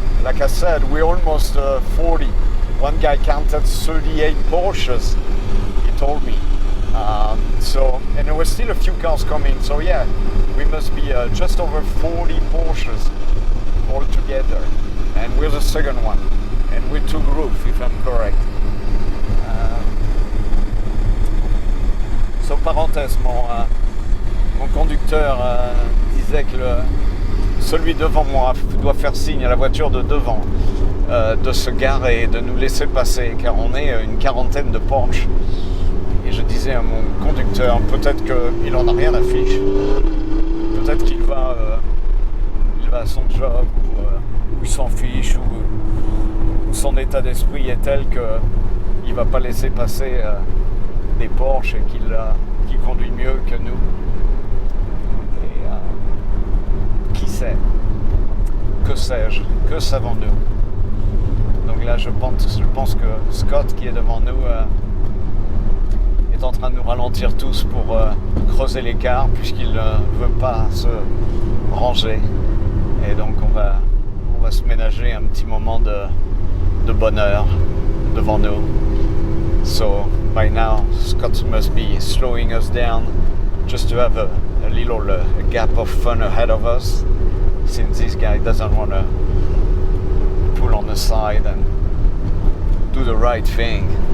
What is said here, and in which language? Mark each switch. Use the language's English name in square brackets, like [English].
[English] Like I said, we're almost 40. One guy counted 38 Porsches. Told me. And there were still a few cars coming, so yeah, we must be just over 40 Porsches altogether, and we're the second one, and we're two groups, if I'm correct. [French] So parenthèse, mon conducteur disait que celui devant moi doit faire signe à la voiture de devant de se garer et de nous laisser passer, car on est une quarantaine de Porsche. Et je disais à mon conducteur, peut-être qu'il en a rien à fiche, peut-être qu'il va à son job, ou il s'en fiche, ou son état d'esprit est tel qu'il ne va pas laisser passer des Porsche et qu'il conduit mieux que nous. Et qui sait? Que sais-je? Que savons-nous? Donc là, je pense que Scott, qui est devant nous, est en train de nous ralentir tous pour creuser l'écart, puisqu'il ne veut pas se ranger, et donc on va se ménager un petit moment de bonheur devant nous. [English] So by now Scott must be slowing us down just to have a little gap of fun ahead of us, since this guy doesn't want to pull on the side and do the right thing.